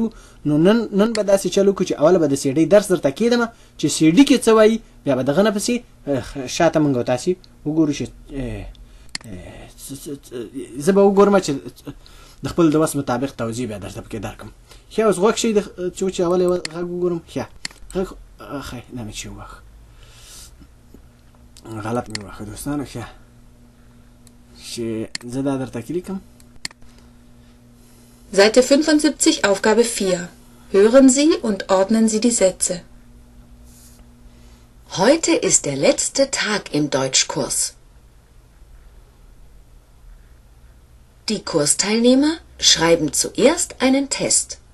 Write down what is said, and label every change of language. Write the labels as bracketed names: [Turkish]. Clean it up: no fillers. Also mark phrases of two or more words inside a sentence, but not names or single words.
[Pashto] نو نن به داسې چل وکړو چې اوله به د سی ډي درس درته کېدم چې سی ډي کې څه وایي، بیا به دغه نه پسې شاته موږ او تاسې وګورو چې زه به وګورم چې د خپل د وس مطابق توضیح بیا درته پکې درکړم. ښه اوس غوږ شئ چې اول یې غږ وګورم. ښه غږ ښه نه مې چې وغږ غلط مې واخه دوستانو. ښه چې زه دا درته کلیکم. [German] Seite 75, Aufgabe 4. Hören Sie und ordnen Sie die Sätze. Heute ist der letzte Tag im Deutschkurs. Die Kursteilnehmer schreiben zuerst einen Test.